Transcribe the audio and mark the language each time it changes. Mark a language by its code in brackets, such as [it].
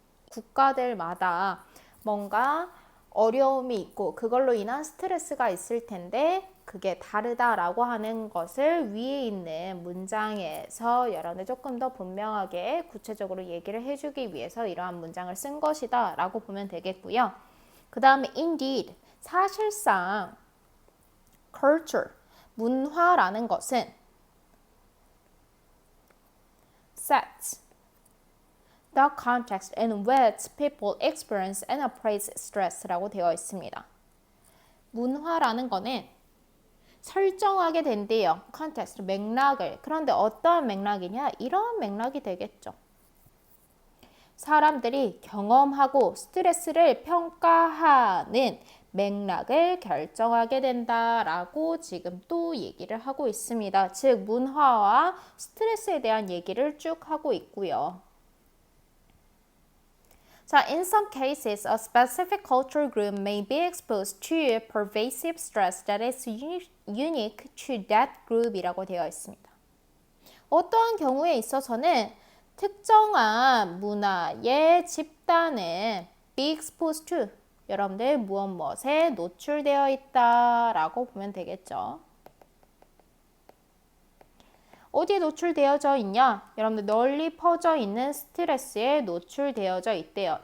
[ko] 국가들마다 뭔가 어려움이 있고 그걸로 인한 스트레스가 있을 텐데 그게 다르다라고 하는 것을 위에 있는 문장에서 여러분들 조금 더 분명하게 구체적으로 얘기를 해주기 위해서 이러한 문장을 쓴 것이다 라고 보면 되겠고요. 그 다음에 [en] indeed, [ko] 사실상 [en] culture, [ko] 문화라는 것은 [en] sets the context in which people experience and appraise stress [ko] 라고 되어 있습니다. 문화라는 거는 설정하게 된대요. context, 맥락을. 그런데 어떤 맥락이냐? 이런 맥락이 되겠죠. 사람들이 경험하고 스트레스를 평가하는 맥락을 결정하게 된다라고 지금 또 얘기를 하고 있습니다. 즉 문화와 스트레스에 대한 얘기를 쭉 하고 있고요. 자, [en] in some cases, a specific cultural group may be exposed to pervasive stress that is unique to that group [ko] 이라고 되어 있습니다. 어떠한 경우에 있어서는 특정한 문화의 집단은 [en] be exposed to, [ko] 여러분들 무엇에 노출되어 있다라고 보면 되겠죠. 어디에 노출되어져 있냐? 여러분들 널리 퍼져 있는 스트레스에 노출되어져 있대요.